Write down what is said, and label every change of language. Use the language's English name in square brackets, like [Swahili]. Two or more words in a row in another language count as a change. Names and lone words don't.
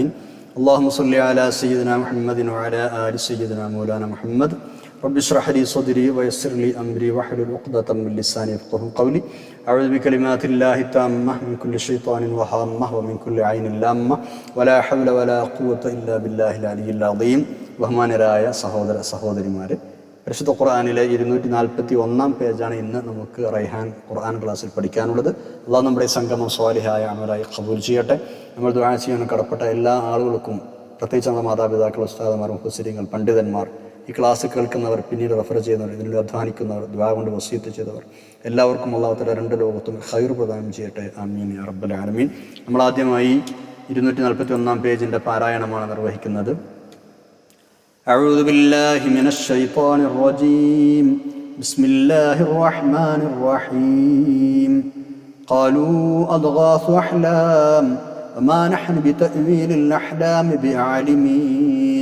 [Arabic] اللهم صل على سيدنا محمد وعلى آل سيدنا مولانا محمد. رب اشرح لي صدري ويسر لي أمري واحلل عقدة من لساني يفقهوا قولي. أعوذ بكلمات الله التامة من كل شيطان وهامة ومن كل عين لامة ولا حول ولا قوة إلا بالله العلي العظيم. [Malayalam] ബഹുമാനരായ സഹോദരിമാരെ, പരിശുദ്ധ ഖുർആനിലെ 241 പേജാണ് ഇന്ന് നമുക്ക് റൈഹാൻ ഖുർആൻ ക്ലാസ്സിൽ പഠിക്കാനുള്ളത്. അല്ലാഹു നമ്മുടെ സംഗമം സ്വാലിഹായ അമലായി ഖബൂൽ ചെയ്യട്ടെ. നമ്മൾ ദുആ ചെയ്യാൻ കടപ്പെട്ട എല്ലാ ആളുകൾക്കും, പ്രത്യേകിച്ച് നമ്മുടെ മാതാപിതാക്കൾ, ഉസ്താദുമാർ, മുഫസ്സിരീങ്ങൾ, പണ്ഡിതന്മാർ, ഈ ക്ലാസ് കേൾക്കുന്നവർ, പിന്നീട് റെഫർ ചെയ്യുന്നവർ, ഇതിൽ അധ്വാനിക്കുന്നവർ, ദുആ കൊണ്ട് വസീയത്ത് ചെയ്തവർ, എല്ലാവർക്കും [Arabic] الله تعالى [Malayalam] രണ്ട് ലോകത്തും ഖൈർ പ്രദാനം ചെയ്യട്ടെ. [Arabic] آمين يا رب العالمين. [Malayalam] നമ്മൾ ആദ്യമായി 241 പേജിൻ്റെ പാരായണമാണ് നിർവഹിക്കുന്നത്. [Arabic] أعوذ بالله من الشيطان الرجيم. بسم الله الرحمن الرحيم. قالوا أضغاث أحلام وما نحن بتأويل الأحلام بعالمين.